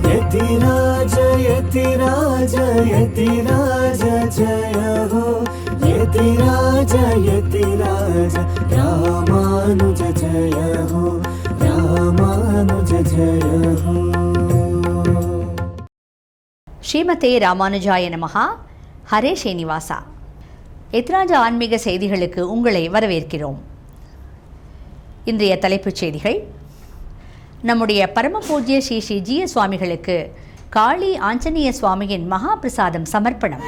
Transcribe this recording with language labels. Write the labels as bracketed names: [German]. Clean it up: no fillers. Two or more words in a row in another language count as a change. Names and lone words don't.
[Hindi] यतिराज यतिराज यतिराज जय हो यतिराज यतिराज रामानुज जय हो रामानुज जय हो. [Sanskrit] श्रीमते रामानुजाय नमः. [Tamil] ஹரே ஸ்ரீனிவாசா. எத்ராஜ ஆன்மீக செய்திகளுக்கு உங்களை வரவேற்கிறோம். இன்றைய தலைப்புச் செய்திகள். நம்முடைய பரம பூஜ்ய ஸ்ரீ ஸ்ரீ ஜிய சுவாமிகளுக்கு காளி ஆஞ்சநேய சுவாமியின் மகா பிரசாதம் சமர்ப்பணம்.